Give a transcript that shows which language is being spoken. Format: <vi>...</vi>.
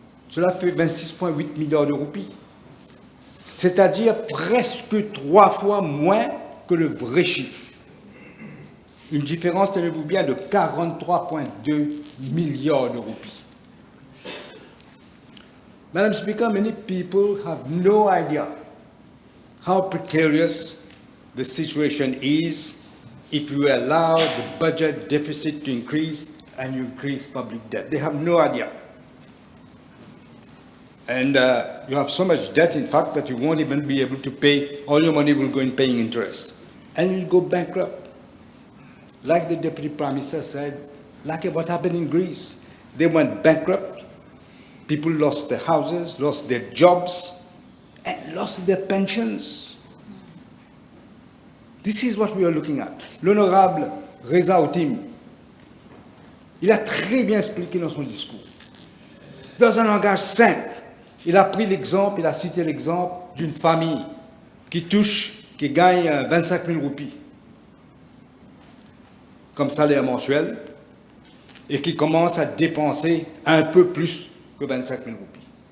<fr>Cela fait 26,8 milliards de roupies. C'est-à-dire presque 3 fois moins que le vrai chiffre. Une différence, tenez-vous bien, de 43,2 milliards de roupies.</fr> <en>Madam Speaker, many people have no idea how precarious the situation is if you allow the budget deficit to increase and you increase public debt. They have no idea. And you have so much debt, in fact, that you won't even be able to pay. All your money will go in paying interest. And you'll go bankrupt. Like the Deputy Prime Minister said, like what happened in Greece. They went bankrupt. People lost their houses, lost their jobs, and lost their pensions. This is what we are looking at.</en> <fr>L'honorable Reza Outim, il a très bien expliqué dans son discours. Dans un langage simple, il a pris l'exemple, il a cité l'exemple d'une famille qui gagne 25 000 roupies comme salaire mensuel et qui commence à dépenser un peu plus que 25 000 roupies.</fr>